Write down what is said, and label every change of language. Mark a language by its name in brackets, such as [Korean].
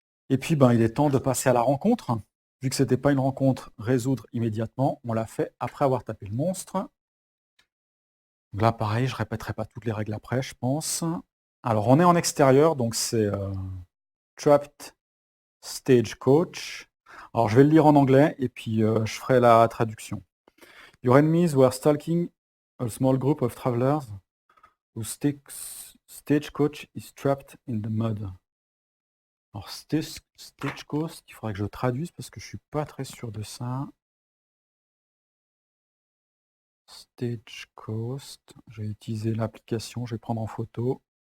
[French] Et puis, il est temps de passer à la rencontre. Vu que ce n'était pas une rencontre résoudre immédiatement, on l'a fait après avoir tapé le monstre. Donc là, pareil, je ne répéterai pas toutes les règles après, je pense. Alors, on est en extérieur, donc c'est Trapped Stagecoach. Alors, je vais le lire en anglais et puis je ferai la traduction. [English] Your enemies were stalking a small group of travelers whose stagecoach is trapped in the mud. [French] Alors, stagecoach, il faudrait que je traduise parce que je suis pas très sûr de ça. Stagecoach, je vais utiliser l'application, je vais prendre en photo.